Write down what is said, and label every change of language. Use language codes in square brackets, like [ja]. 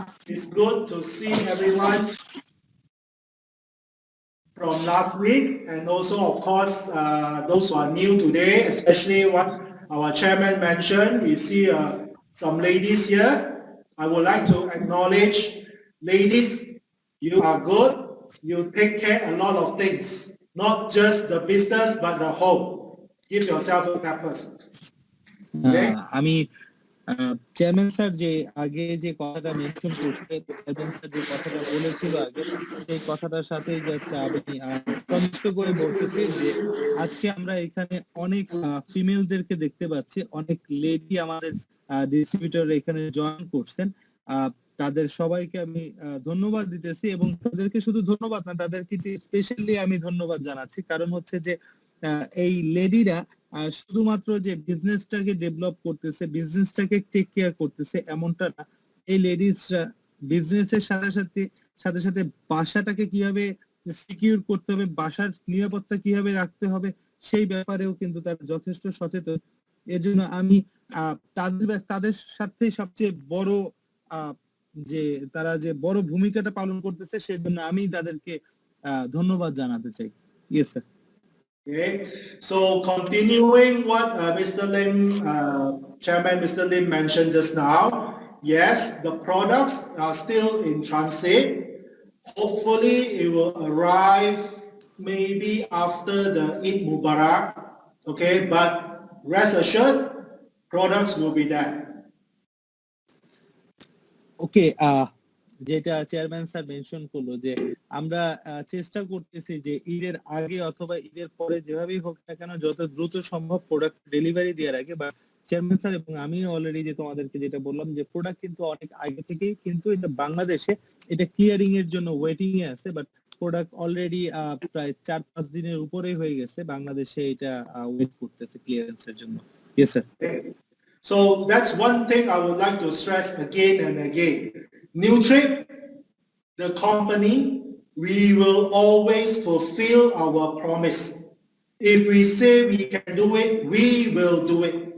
[en] It's good to see everyone from last week, and also, of course, those who are new today, especially what our chairman mentioned. We see some ladies here. I would like to acknowledge, ladies, you are good. You take care a lot of things, not just the business, but the home. Give yourself a clap first. Okay? [bn] আমি chairman sir যে আগে যে কথাটা mention করছে, chairman sir যে কথাটা বলেছিল আগে, সেই কথাটার সাথে যাচ্ছে আমি কমিট করে বলতেছি যে আজকে আমরা এখানে অনেক ফিমেলদেরকে দেখতে পাচ্ছি, অনেক লেডি আমাদের ডিস্ট্রিবিউটর এখানে জয়েন করছেন। তাদের সবাইকে আমি ধন্যবাদ দিতেছি, এবং তাদেরকে শুধু ধন্যবাদ না, তাদেরকে স্পেশালি আমি ধন্যবাদ জানাচ্ছি। কারণ হচ্ছে যে এই লেডিরা শুধুমাত্র যে বিজনেসটাকে ডেভেলপ করতেছে, বিজনেসটাকে টেক কেয়ার করতেছে এমনটা না। এই লেডিসরা বিজনেসের সাথে সাথে বাসাটাকে কিভাবে সিকিউর করতে হবে, বাসার নিরাপত্তা কিভাবে রাখতে হবে, সেই ব্যাপারেও কিন্তু তারা যথেষ্ট সচেতন। এর জন্য আমি তাদের সাথে সবচেয়ে বড় যে তারা যে বড় ভূমিকাটা পালন করতেছে, সেজন্য আমি তাদেরকে ধন্যবাদ জানাতে চাই। [en] Yes sir. Okay, so continuing what Mr. Lim, Chairman Mr. Lim mentioned just now, yes, the products are still in transit. Hopefully it will arrive maybe after the Eid Mubarak, okay, but rest assured, products will be there. [bn] ওকে, যেটা chairman sir mention করলো যে আমরা চেষ্টা করতেছি যে ঈদের আগে অথবা ঈদের পরে যেভাবেই হোক না কেন যত দ্রুত সম্ভব প্রোডাক্ট ডেলিভারি দেওয়ার আগে, বা চেয়ারম্যান স্যার এবং আমি অলরেডি যে তোমাদেরকে যেটা বললাম যে প্রোডাক্ট কিন্তু অনেক আগে থেকেই কিন্তু এটা বাংলাদেশে এটা ক্লিয়ারিং এর জন্য ওয়েটিং এ আছে, বাট প্রোডাক্ট অলরেডি প্রায় 4-5 দিনের উপরেই হয়ে গেছে, বাংলাদেশে এটা ওয়েট করতেছে ক্লিয়ারেন্সের জন্য। [en] Yes sir. So that's one thing I would like to stress again and again. Nutrip, the company, we will always fulfill our promise. If we say we can do it, we will do it.